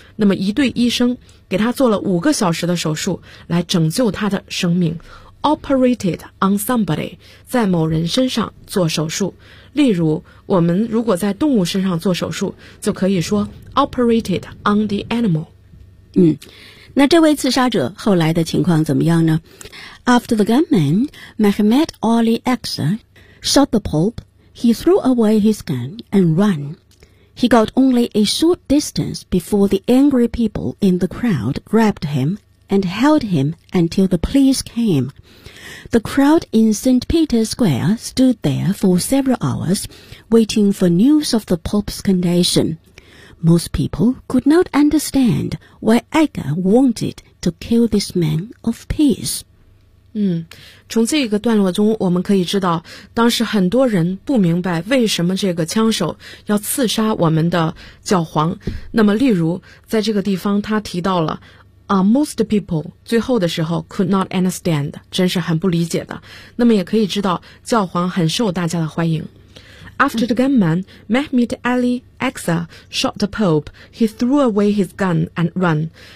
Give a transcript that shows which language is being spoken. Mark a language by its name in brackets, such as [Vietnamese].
[Chinese] 那么一对医生给他做了5个小时的手术来拯救他的生命。 [English] Operated on somebody, [Chinese] 在某人身上做手术。例如我们如果在动物身上做手术就可以说 [English] operated on the animal。 [Chinese] 嗯，那这位刺杀者后来的情况怎么样呢？ [English] After the gunman, Mehmet Ali Aksa shot the Pope, he threw away his gun and ran. He got only a short distance before the angry people in the crowd grabbed him and held him until the police came. The crowd in St. Peter's Square stood there for several hours, waiting for news of the Pope's condition. Most people could not understand why Aga wanted to kill this man of peace. [Chinese] 嗯，从这个段落中我们可以知道，当时很多人不明白为什么这个枪手要刺杀我们的教皇。那么例如在这个地方他提到了 [English] most people, [Chinese] 最后的时候 [English] could not understand, [Chinese] 真是很不理解的。那么也可以知道教皇很受大家的欢迎。 [English] After the gunman, Mehmet Ali Aksa shot the Pope, he threw away his gun and ran.